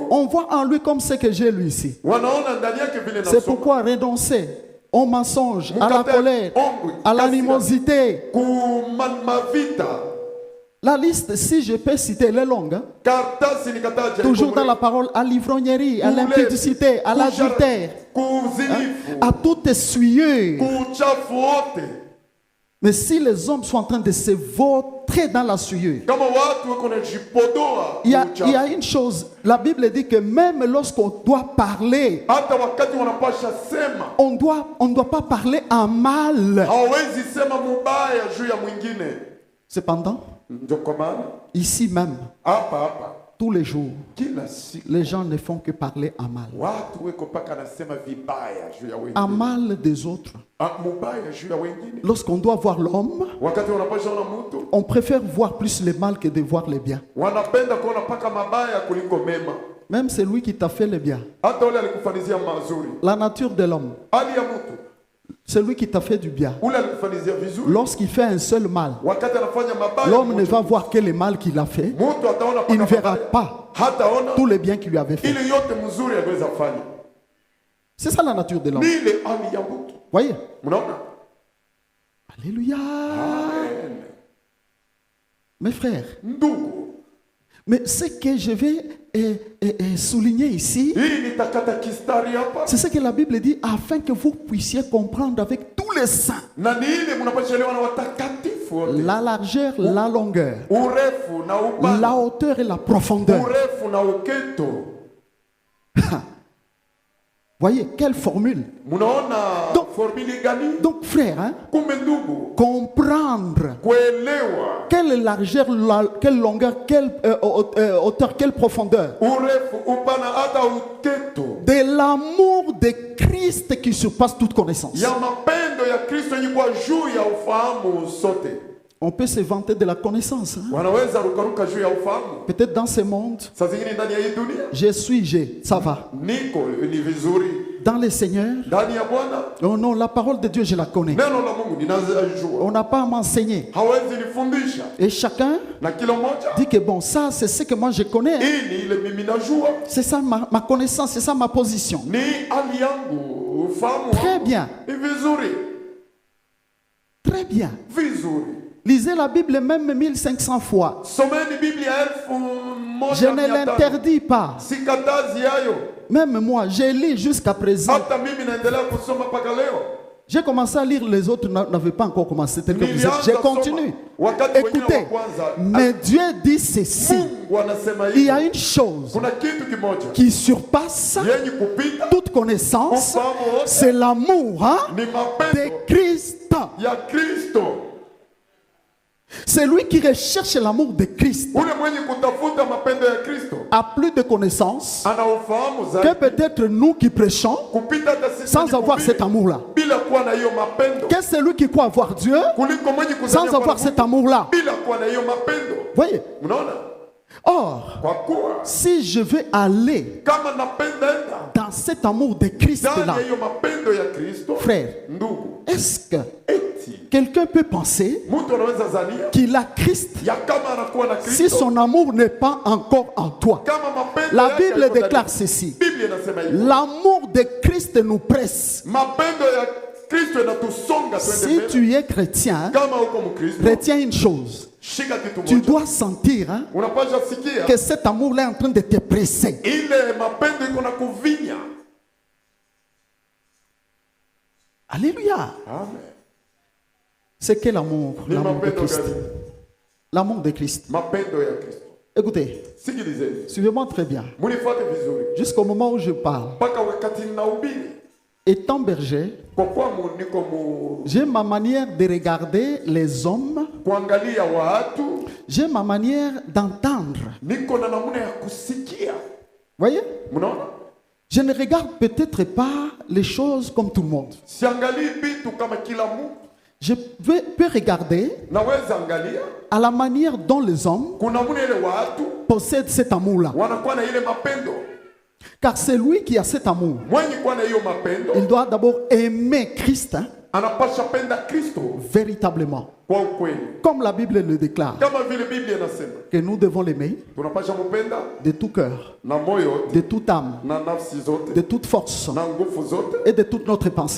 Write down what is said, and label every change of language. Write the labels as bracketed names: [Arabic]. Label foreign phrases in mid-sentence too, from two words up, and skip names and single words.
[French] On voit en lui comme ce que j'ai lui ici. [Swahili] Wanaona ndani yake vile [French] C'est [Swahili] nasoma. [French] pourquoi renoncer au mensonge, à la colère, à l'animosité. [Swahili] Kumavita. [French] La liste, si je peux citer, elle est longue. Hein? [Swahili] Karatasi nikataja. [French] Toujours dans la parole, à l'ivrognerie, à l'impudicité, à l'adultère, à toute suyeuse. [Swahili] Kuchafu wote. [French] Mais si les hommes sont en train de se vautrer dans la suyeuse, [Swahili] Kama watu wako na jipodoa. [French] il y a une chose, la Bible dit que même lorsqu'on doit parler, [Swahili] Hata wakati wanapasha sema, [French] on doit pas parler en mal. [Swahili] hawezi sema mubaya juu ya mwingine. [French] Cependant, [Swahili] Ndio kwa maana [French] ici même, [Swahili] hapa [French] tous les jours, [Swahili] kila siku [French] les gens ne font que parler en mal. [Swahili] watu weko paka nasema vibaya juu ya [French] En [Swahili] wengine. [French] mal des autres. [Swahili] Mubaya juu ya wengine. [French] Lorsqu'on doit voir l'homme, [Swahili] Wakati wanapasha ona mtu, [French] on préfère voir plus le mal que de voir le bien. [Swahili] wanapenda kuona paka mabaya kuliko mema. [French] Même celui qui t'a fait le bien. [Swahili] Hata ule alikufanizia mazuri. [French] La nature de l'homme, [Swahili] Hali ya mtu, [French] celui qui t'a fait du bien. [Swahili] ule alikufanizia vizuri. [French] Lorsqu'il fait un seul mal, [Swahili] Wakati anafanya mabaya, [French] l'homme ne va voir que le mal qu'il a fait. [Swahili] mtu ataona [French] Il ne [Swahili] paka [French] verra [Swahili] mabaya. [French] pas [Swahili] Hataona tout le bien qu'il lui avait fait. ile yote mzuri aliweza fanya. [French] C'est ça la nature de l'homme. [Swahili] Ni ile hali ya mtu. [French] Voyez? [Swahili] Mnaona? [French] Alléluia. Amen. Mes frères, [Swahili] Ndugu, [French] mais ce que je vais souligner ici, [Swahili] hii nitakata kistari hapa. [French] c'est ce que la Bible dit, afin que vous puissiez comprendre avec tous les saints [Swahili] Na ni ile mnapaswa elewa na watakatifu wote. [French] la largeur, la longueur, [Swahili] Urefu na upana. [French] la hauteur et la profondeur. [Swahili] Urefu na uketo. [French] Voyez, quelle formule. [Swahili] Munaona [French] Donc- [Swahili] formuli gani? [French] Donc, frère, hein, [Swahili] Kumbe ndugu, [French] comprendre [Swahili] kuelewa [French] quelle largeur, quelle longueur, quelle hauteur, quelle profondeur [Swahili] urefu, upana hata uketo [French] de l'amour de Christ qui surpasse toute connaissance. [Swahili] ya mapendo ya Kristo yenye kwa juu ya ufahamu sote. [French] On peut se vanter de la connaissance. Hein. [Swahili] Wanaweza rukaruka juu ya ufahamu. [French] Peut-être dans ce monde, [Swahili] Saa zingine ndani ya hii dunia [French] ça va. [Swahili] niko ni vizuri, [French] Dans le Seigneur, [Swahili] ndani ya Bwana [French] oh non, la parole de Dieu, je la connais. [Swahili] neno la Mungu ninajua, [French] On n'a pas à m'enseigner. [Swahili] hawezi nifundisha, [French] Et chacun [Swahili] na kila mmoja [French] dit que bon, ça, c'est ce que moi je connais. Hein. [Swahili] hii ni ile mimi najua, [French] C'est ça ma connaissance, c'est ça ma position. [Swahili] ni hali yangu, ufahamu [French] Très [Swahili] wangu. [French] bien, [Swahili] Ni vizuri [French] très bien. [Swahili] vizuri. [French] Lisez la Bible même 1500 fois. [Swahili] Someni Biblia [French] Je ne [Swahili] 1500. [French] l'interdis pas. [Swahili] Sikatazi yayo. [French] Même moi, je lis jusqu'à présent. [Swahili] Hata mimi naendelea kusoma mpaka leo. [French] J'ai commencé à lire, les autres n'avaient pas encore commencé. Tel que vous êtes. [Swahili] Nilianza [French] Je [Swahili] soma. [French] continue. [Swahili] Wakati wengine [French] Écoutez, [Swahili] wa kwanza, [French] mais Dieu dit ceci. [Swahili] Mungu anasema [French] Il y a [Swahili] hivi. [French] une chose [Swahili] Kuna kitu kimoja [French] qui surpasse [Swahili] yenye kupita [French] toute connaissance. [Swahili] ufahamu wote, [French] C'est l'amour hein, [Swahili] ni [French] de [Swahili] mapendo [French] Christ. [Swahili] ya Kristo. [French] C'est lui qui recherche l'amour de Christ. [Swahili] Ule mwenye kutafuta mapendo ya Kristo [French] A plus de connaissances [Swahili] ana ufahamu [French] que [Swahili] zaidi [French] peut-être nous qui prêchons [Swahili] kupita hata sisi [French] sans [Swahili] wenye [French] avoir [Swahili] kuhubiri, [French] cet amour-là. [Swahili] bila kuwa na hiyo mapendo, [French] Que celui qui croit avoir Dieu [Swahili] kuliko mwenye [French] sans [Swahili] kuzania kwa [French] avoir cet [Swahili] Mungu, [French] amour-là. [Swahili] bila kuwa na hiyo mapendo. [French] Voyez. [Swahili] Mnaona, [French] Or, [Swahili] kwa kuwa [French] si je veux aller [Swahili] kama napenda enda [French] dans cet amour de Christ-là, [Swahili] ndani ya hiyo mapendo ya Kristo, [French] frère, [Swahili] ndugu, [French] est-ce que [Swahili] eti [French] quelqu'un peut penser [Swahili] mtu anaweza zania [French] qu'il a Christ [Swahili] ya kama anakuwa na [French] si [Swahili] Kristo, [French] son amour n'est pas encore en toi? [Swahili] kama mapendo [French] La [Swahili] yake [French] Bible [Swahili] haiko ndani. [French] déclare ceci. [Swahili] Biblia inasema hivi, [French] L'amour de Christ nous presse. [Swahili] mapendo ya Kristo inatusonga twende [French] Si [Swahili] mbele. [French] tu es chrétien, [Swahili] Kama uko Mkristo, [French] retiens une chose. [Swahili] shika kitu [French] Tu [Swahili] moja, [French] dois sentir hein, [Swahili] unapasha sikia [French] que cet amour-là est en train de te presser. [Swahili] ile mapendo iko na kuvinya. [French] Alléluia. Amen. C'est quel amour? [Swahili] Ni [French] L'amour de [Swahili] mapendo [French] Christ. [Swahili] gani? [French] L'amour de Christ. [Swahili] Mapendo ya Kristo. [French] Écoutez, [Swahili] Sikilizeni, [French] suivez-moi très bien. [Swahili] munifuate vizuri [French] Jusqu'au moment où je parle. [Swahili] mpaka wakati ninahubiri, [French] Étant berger, [Swahili] kwa kuwa niko [French] j'ai ma manière de regarder les hommes. [Swahili] kuangalia watu, [French] J'ai ma manière d'entendre. [Swahili] niko na namna ya kusikia. [French] Voyez? [Swahili] Mnaona, [French] Je ne regarde peut-être pas les choses comme tout le monde. [Swahili] siangalii vitu kama kila mtu. [French] Je peux regarder [Swahili] Naweza angalia [French] à la manière dont les hommes [Swahili] kuna namna ile watu [French] possèdent cet amour-là. [Swahili] wanakuwa na ile mapendo. [French] Car c'est lui qui a cet amour. [Swahili] Mwenye kuwa na hiyo mapendo [French] Il doit d'abord aimer Christ hein, [Swahili] anapasha penda Kristo [French] véritablement. [Swahili] kwa ukweli, [French] Comme la Bible le déclare. [Swahili] kama vile Biblia inasema [French] Que nous devons l'aimer [Swahili] tunapasha mpenda [French] de tout cœur, [Swahili] na moyo wote, [French] de toute âme, [Swahili] na nafsi zote, [French] de toute force [Swahili] na nguvu zote, [French] et de toute notre pensée.